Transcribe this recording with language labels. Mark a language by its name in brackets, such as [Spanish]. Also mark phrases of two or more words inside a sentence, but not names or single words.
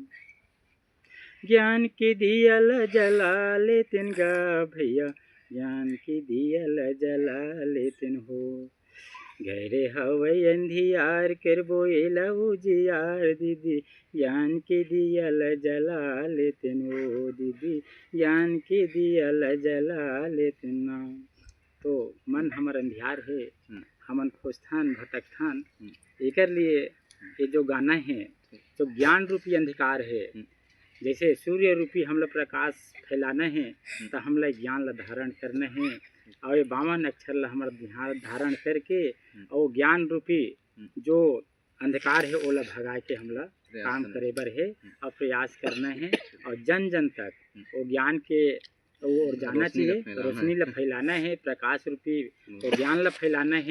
[Chhattisgarhi] ज्ञान के दियल जला लेते गा भैया ज्ञान के दियल जला लेते हो घरे हवै अंधियार करबो एला उजियार दीदी ज्ञान के दियल जला लेते नो दीदी ज्ञान के दियल जला लेते ना। तो मन हमर अंधियार है, हमन खोजथान भटकथान, एकर लिए ये जो गाना है तो ज्ञान रूपी अंधकार है। जैसे सूर्य रूपी हमला प्रकाश फैलाना है तो हमला ज्ञान ला धारण करना है और ये 52 अक्षर ला हमारा ध्यान धारण करके और ज्ञान रूपी जो अंधकार है ओला भगा के हमला काम करे बर है और प्रयास करना है और जन जन तक वो ज्ञान के और जाना चाहिए, रोशनी ला फैलाना है, प्रकाश रूपी और ज्ञान ला फैलाना है।